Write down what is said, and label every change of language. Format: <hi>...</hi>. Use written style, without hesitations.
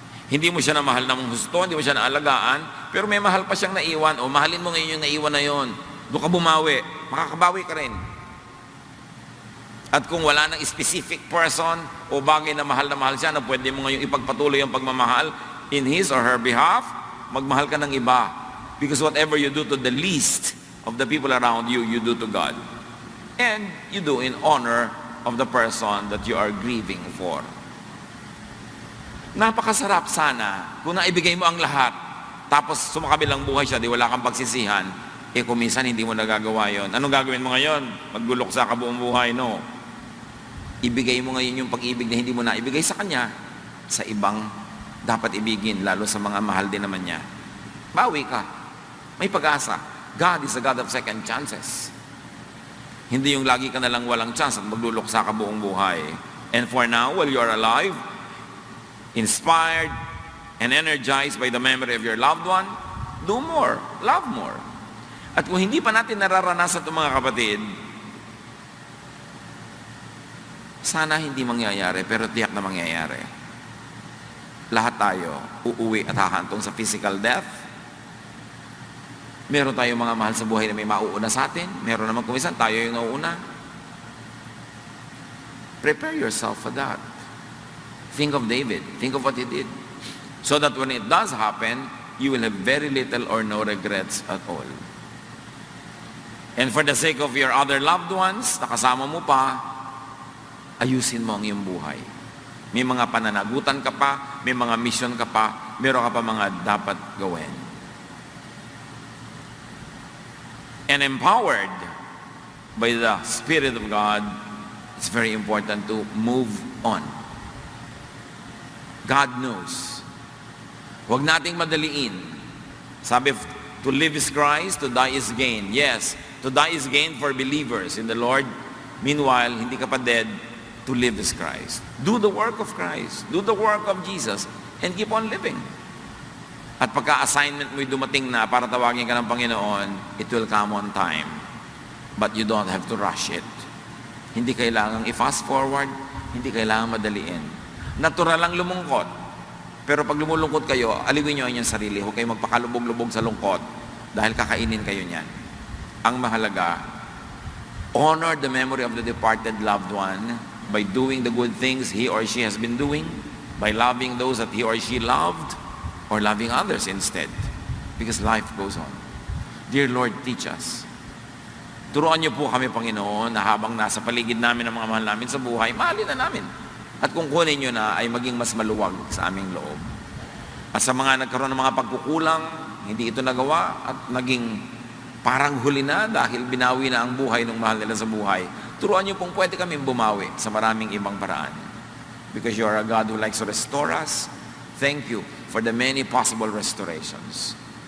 <tl>Hindi mo siya namahal ng husto, hindi mo siya naalagaan, pero may mahal pa siyang naiwan. O mahalin mo ngayon yung naiwan na yon. Doon ka bumawi. Makakabawi ka rin. At kung wala ng specific person o bagay na mahal siya na pwede mo ngayong ipagpatuloy ang pagmamahal</tl> <en>in his or her behalf,</en> <tl>magmahal ka ng iba.</tl> <en>Because whatever you do to the least of the people around you, you do to God. And you do in honor of the person that you are grieving for.</en> <tl>Napakasarap sana kung naibigay mo ang lahat, tapos sumakabilang buhay siya, di wala kang pagsisihan, kung minsan hindi mo nagagawa yon. Anong gagawin mo ngayon? Maggulok sa kabuong buhay, no? Ibigay mo ngayon yung pag-ibig na hindi mo na ibigay sa kanya sa ibang dapat ibigin, lalo sa mga mahal din naman niya. Bawi ka. May pag-asa.</tl> <en>God is a God of second chances.</en> <tl>Hindi yung lagi ka na lang walang chance at magluluksa ka buong buhay.</tl> <en>And for now, while you are alive, inspired and energized by the memory of your loved one, do more. Love more.</en> <tl>At kung hindi pa natin nararanasan itong mga kapatid, sana hindi mangyayari, pero tiyak na mangyayari. Lahat tayo uuwi at hahantong sa physical death. Meron tayong mga mahal sa buhay na may mauuna sa atin. Meron naman kumisan, tayo yung nauuna.</tl> <en>Prepare yourself for that. Think of David. Think of what he did. So that when it does happen, you will have very little or no regrets at all. And for the sake of your other loved ones,</en> <tl>nakasama mo pa, ayusin mo ang iyong buhay. May mga pananagutan ka pa, may mga mission ka pa, meron ka pa mga dapat gawin.</tl> <en>And empowered by the Spirit of God, it's very important to move on. God knows.</en> <tl>Huwag nating madaliin.</tl> <en>Sabi, to live is Christ, to die is gain. Yes, to die is gain for believers in the Lord. Meanwhile,</en> <tl>hindi ka pa</tl> <en>dead, to live is Christ. Do the work of Christ. Do the work of Jesus and keep on living.</en> <tl>At pagka-assignment mo'y dumating na para tawagin ka ng Panginoon,</tl> <en>it will come on time. But you don't have to rush it.</en> <tl>Hindi kailangang i-fast forward, hindi kailangang madaliin. Natural lang lumungkot. Pero pag lumulungkot kayo, aliwin nyo ang inyong sarili. Huwag kayong magpakalubog-lubog sa lungkot dahil kakainin kayo niyan. Ang mahalaga,</tl> <en>honor the memory of the departed loved one by doing the good things he or she has been doing, by loving those that he or she loved, or loving others instead. Because life goes on. Dear Lord, teach us.</en> <tl>Turuan niyo po kami, Panginoon, na habang nasa paligid namin ang mga mahal namin sa buhay, mahalin na namin. At kung kunin niyo na, ay maging mas maluwag sa aming loob. At sa mga nagkaroon ng mga pagkukulang, hindi ito nagawa, at naging parang huli na dahil binawi na ang buhay ng mahal nila sa buhay, turuan niyo pong pwede kami bumawi sa maraming ibang paraan.</tl> <en>Because you are a God who likes to restore us. Thank you for the many possible restorations.</en>